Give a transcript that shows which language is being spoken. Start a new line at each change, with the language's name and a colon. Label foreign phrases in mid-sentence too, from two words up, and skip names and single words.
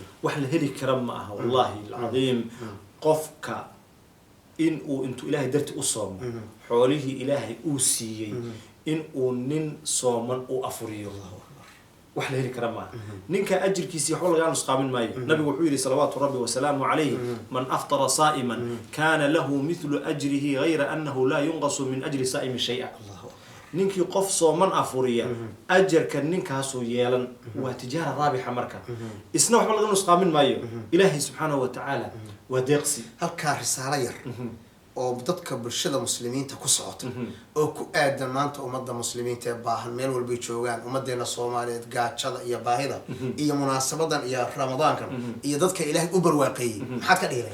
Somali: wax la heli kara ma aha
Arabic: والله العظيم
Somali: qofka in uu intu ilaahay darti u soomo xoolihi ilaahay uu siiyay in uu nin sooman uu afuriyo wax la heli kara ma ninka ajirkiisa waxa laga nusqaamin maayo nabigu wuxuu yiri
Arabic: صلوات ربي وسلام عليه من أفطر صائما كان له مثل أجره غير أنه لا ينقص من أجر الصائم شيئا
Somali: ninkii qof sooman afuriya ajarka ninkaasoo yeelan waa tijaara raabixa marka isna waxba laga nusqaamin maayo ilaahi
Arabic: سبحانه وتعالى
Somali: waa deeqsi halka risaalo yar oo dadka bulshada muslimiinta ku socota oo ku aadan maanta ummadda muslimiinta ee baahan meel walba joogaan ummadeena Soomaaliyeed gaajada iyo baahida iyo munaasabadan iyo ramadaanka iyo dadka ilaahay u barwaaqeeyay maxaad ka dhiiray